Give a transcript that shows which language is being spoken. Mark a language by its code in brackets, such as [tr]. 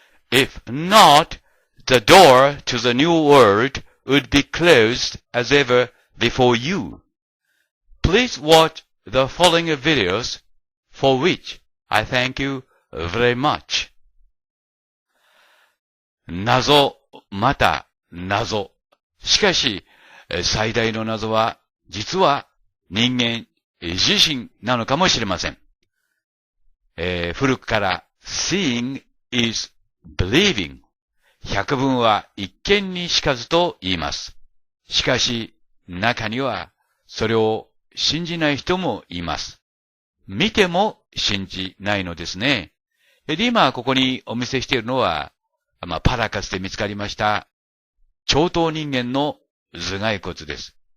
[en] If not, the door to the new world would be closed as ever before you. Please watch the following videos, for which I thank you very much. [ja] 謎、また謎。しかし、最大の謎は、実は人間自身なのかもしれません。古くから [en] seeing is believing。 [ja] 百聞は一見にしかずと言います。しかし、中にはそれを信じない人もいます。見ても信じないのですね。で、今ここにお見せしているのは、パラカスで見つかりました長頭人間の頭蓋骨です。